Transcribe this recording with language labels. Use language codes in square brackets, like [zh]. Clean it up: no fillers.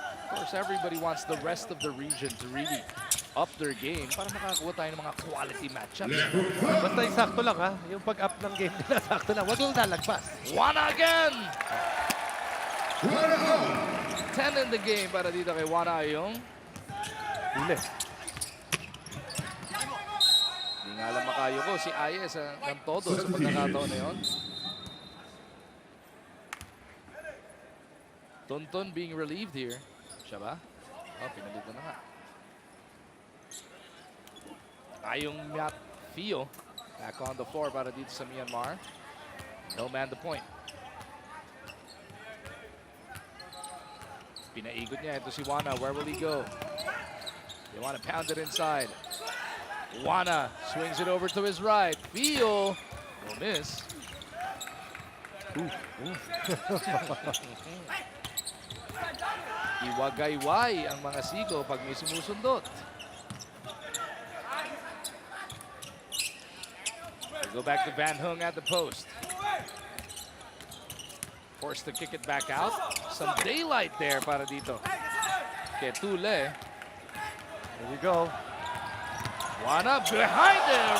[en] Of course, everybody wants the rest of the region to really up their game [tl] para makakuha tayo ng mga [en] quality matchups. [tl] Basta yung sakto lang ha. Yung pag-up ng game nila, sakto lang. Huwag yung lalagpas. [en] Wana again! 10 in the game [tl] para dito kay [en] Wana yung [tl] Huli. hindi nga alam makayo ko si Ayes ng todo sa pagkakataon na yun. [en] Tonton being relieved here. [tl] Siya ba? Oh, pinalitan na nga. [en] Ayong Myat Fio back on the floor [tl] para dito sa [en] Myanmar. No man the point. [tl] Pinaigot niya. Ito si Wana. [en] Where will he go? They want to pound it inside. Wana swings it over to his right. Fio will miss. [tl] Iwagayway ang mga sigo pag may sumusundot. [en] Go back to Van Hung at the post. Forced to kick it back out. Some daylight there [tl] para dito. [en] Ketule. There we go. Wana behind it.